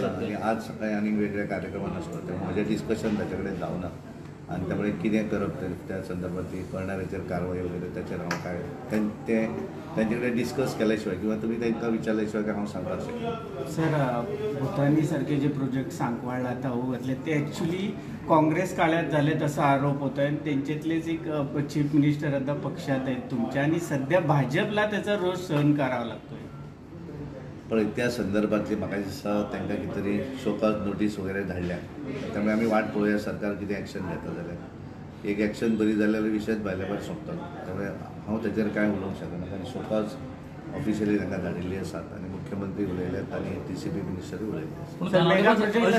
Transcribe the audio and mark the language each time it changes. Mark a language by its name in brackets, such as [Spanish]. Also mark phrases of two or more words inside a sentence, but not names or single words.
[Konkani] आणि आज सकाळी आनी वेगळ्या कार्यक्रमान आसलो त्यामुळे म्हजें डिस्कशन ताचे कडेन जावना. आणि त्यामुळे कितें करप त्या संदर्भातली करणाऱ्याचेर कारवाई वगैरे त्याचेर हांव काय तेंचे कडेन डिस्कस केल्या शिवाय किंवा तुमी तांकां विचारल्या शिवाय काय हांव सांगपाक शकना. [Marathi] सर भुतानी सारखे जे प्रोजेक्ट सांकवाळला ताऊ घातले ते ॲक्च्युली काँग्रेस काळात झाले तसा आरोप होतो आणि त्यांच्यातलेच एक [English] chief minister [Marathi] आता पक्षात आहेत तुमच्या आणि सध्या भाजपला त्याचा रोष सहन करावा लागतोय. [Konkani] पण त्या संदर्भातली म्हाका दिसता तांकां कितें तरी [English] show cause notice [Konkani] वगैरे धाडल्या. त्यामुळे आमी वाट पळोवया सरकार कितें एक्शन घेता जाल्यार. एक एक्शन बरी जाल्यार विशयच भायल्या भायर सोंपता. त्यामुळे हांव ताचेर कांय उलोवंक शकना कारण [English] show cause officially [Konkani] तांकां धाडिल्ली आसात आणि मुख्यमंत्री उलयल्यात आणि TCP मिनिस्टरूय उलयले.